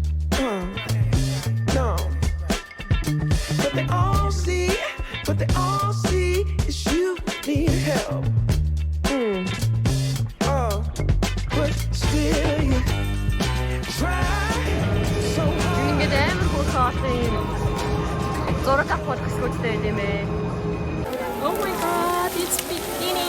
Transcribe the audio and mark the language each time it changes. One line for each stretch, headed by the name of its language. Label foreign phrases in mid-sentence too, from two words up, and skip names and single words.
English: No. But they all see is you need help. Oh, but still you try so hard.
Mongolian: Ингээд амар бүх хаалтын зураг авах хэсгүүдтэй юм ээ.
English: Oh my god, it's beginning.